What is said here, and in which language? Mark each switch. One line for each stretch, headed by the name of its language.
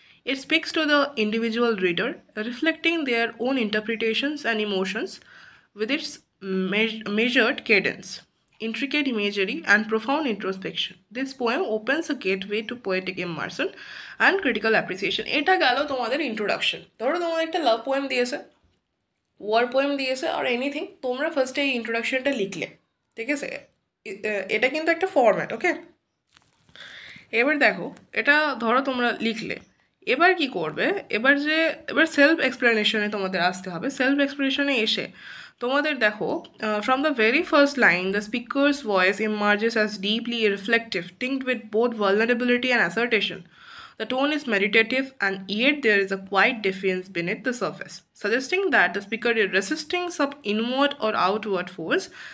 English: It speaks to the individual reader, reflecting their own interpretations and emotions with its measured cadence, intricate imagery, and profound introspection. This poem opens a gateway to poetic immersion and critical appreciation.
Bangla: এটা গেল তোমাদের introduction. ধরো তোমাদের একটা লাভ poem দিয়েছে, war poem দিয়েছে, আর anything, তোমরা ফার্স্টে এই ইন্ট্রোডাকশনটা লিখলে, ঠিক আছে। এটা কিন্তু একটা ফরম্যাট, ওকে। এবার দেখো এটা ধরো তোমরা লিখলে, এবার কি করবে, এবার সেলফ এক্সপ্লেনেশনে তোমাদের আসতে হবে। সেলফ এক্সপ্লেনেশনে এসে তোমাদের দেখো,
English: from the very first line the speaker's voice emerges as deeply reflective, tinged with both vulnerability and assertion. The tone is meditative, and yet there is a quiet defiance beneath the surface, suggesting that the speaker is resisting some inward or outward force.